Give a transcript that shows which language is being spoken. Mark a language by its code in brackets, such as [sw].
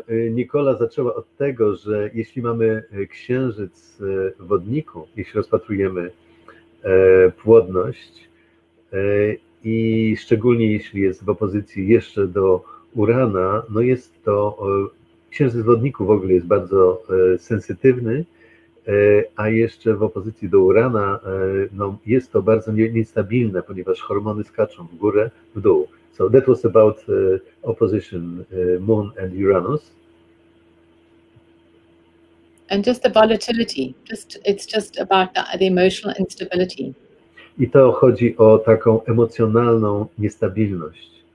[pl] Nicola zaczęła od tego, że jeśli mamy księżyc w wodniku, jeśli rozpatrujemy płodność i szczególnie jeśli jest w opozycji jeszcze do Urana, no jest to, księżyc w wodniku w ogóle jest bardzo sensytywny, a jeszcze w opozycji do Urana no, jest to bardzo niestabilne, ponieważ hormony skaczą w górę, w dół. [en] So that was about opposition Moon and Uranus. And just the volatility, it's just about the emotional instability. [pl] I to chodzi o taką emocjonalną niestabilność.